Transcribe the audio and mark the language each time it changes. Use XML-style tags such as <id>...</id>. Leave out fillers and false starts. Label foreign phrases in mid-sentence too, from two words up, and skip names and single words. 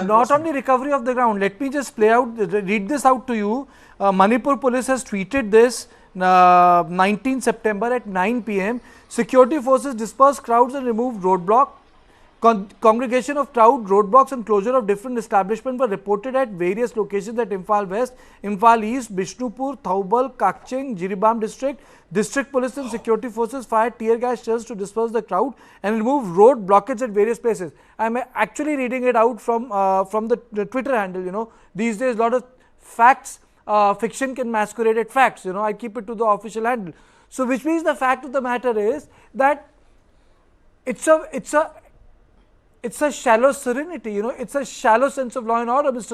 <en>not only recovery of the ground. Let me just read this out to you. Manipur police has tweeted this 19 September at 9 p.m. Security forces dispersed crowds and removed roadblock. Congregation of crowd, roadblocks and closure of different establishments were reported at various locations at Imphal West, Imphal East, Bishnupur, Thoubal, Kakching, Jiribam district. District police and security forces fired tear gas shells to disperse the crowd and remove road blockage at various places. I am actually reading it out from the Twitter handle. These days a lot of facts, fiction can masquerade at facts. I keep it to the official handle. So which means the fact of the matter is that it's a shallow serenity, it's a shallow sense of law and order, Mr.</en>